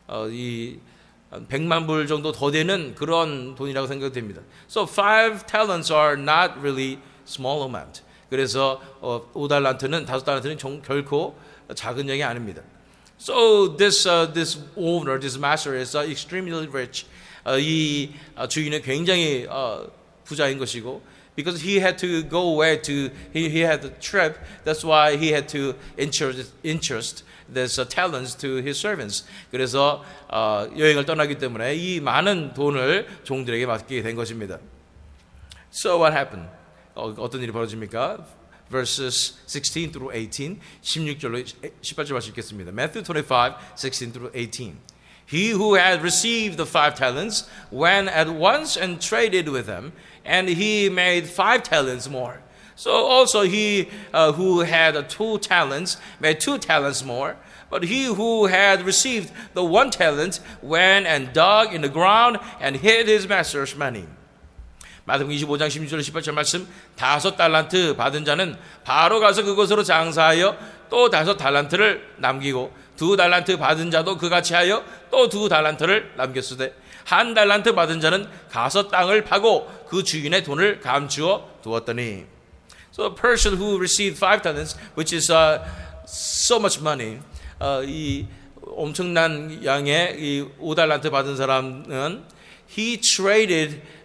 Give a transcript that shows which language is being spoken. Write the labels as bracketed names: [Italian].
[Korean] 이 100만 불 정도 더 되는 그런 돈이라고 생각됩니다. [English] So 5 talents are not really small amount. [Korean] 그래서 5달란트는 5달란트는 결코 작은 양이 아닙니다. [English] So this owner, this master is extremely rich. [Korean] 이 주인은 굉장히 부자인 것이고, [English] because he had to go away to he had a trip. That's why he had to entrust this talents to his servants. [Korean] 그래서 여행을 떠나기 때문에 이 많은 돈을 종들에게 맡기게 된 것입니다. [English] So what happened? [Korean] 어떤 일이 벌어집니까? [English] Verses 16 through 18, [Korean] 16절로 18절 말씀 읽겠습니다. [English] Matthew 25, 16 through 18. He who had received the 5 talents went at once and traded with them, and he made 5 talents more. So also he who had 2 talents made 2 talents more. But he who had received the 1 talent went and dug in the ground and hid his master's money. [Korean] 마태복음 25장 16절 18절 말씀, 5달란트 받은 자는 바로 가서 그곳으로 장사하여 또 5달란트를 남기고 2달란트 받은 자도 그같이 하여 또 2달란트를 남겼으되 1달란트 받은 자는 가서 땅을 파고 그 주인의 돈을 감추어 두었더니. [English] So a person who received 5 talents, which is so much money, [Korean] 이 엄청난 양의 이 5달란트 받은 사람은 [English] he traded.